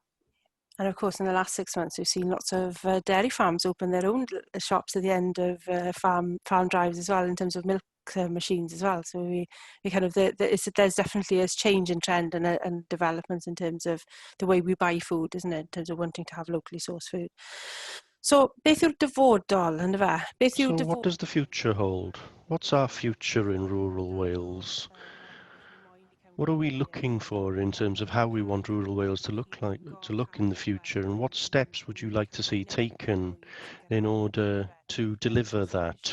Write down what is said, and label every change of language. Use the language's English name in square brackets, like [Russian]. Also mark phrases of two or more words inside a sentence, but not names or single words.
[English] And of course, in the last 6 months, we've seen lots of dairy farms open their own shops at the end of farm drives as well, in terms of milk machines as well. So we kind of there's definitely a change in trend and developments in terms of the way we buy food, isn't it? In terms of wanting to have locally sourced food. [Welsh] So beth yw'r dyfodol yn fe? [English] So what does the future hold? What's our future in rural Wales? What are we looking for in terms of how we want rural Wales to look in the future, and what steps would you like to see taken in order to deliver that?